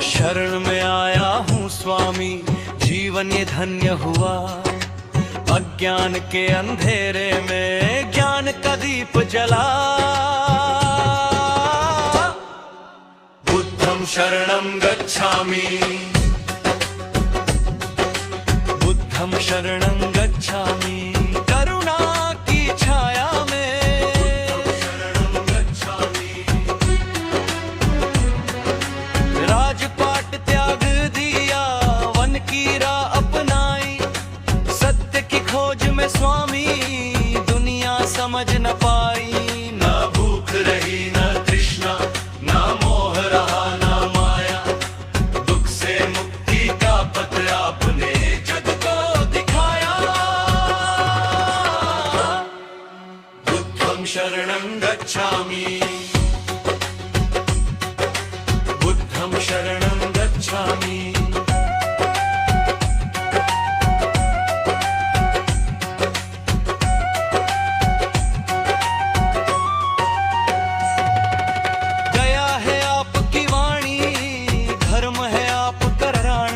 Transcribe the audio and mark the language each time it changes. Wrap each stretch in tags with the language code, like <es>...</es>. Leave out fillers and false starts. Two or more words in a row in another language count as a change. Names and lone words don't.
<hi>शरण में आया हूँ स्वामी, जीवन ये धन्य हुआ। अज्ञान के अंधेरे में ज्ञान का दीप जला।</hi> <pi>बुद्धं शरणं गच्छामि, बुद्धं शरणं गच्छामि।</pi> <hi>करुणा की छाया में</hi> <pi>शरणं गच्छामि।</pi> <hi>राजपाट त्याग दिया, वन की राह अपनाई। सत्य की खोज में स्वामी दुनिया समझ न पाई। न भूख रही न तृष्णा, न मोह रहा न माया। दुख से मुक्ति का पथ आपने जग को दिखाया।</hi> <pi>बुद्धं शरणं गच्छामि, बुद्धं शरणं गच्छामि।</pi> <hi>गया है आपकी वाणी, धर्म है आपका प्राण।</hi>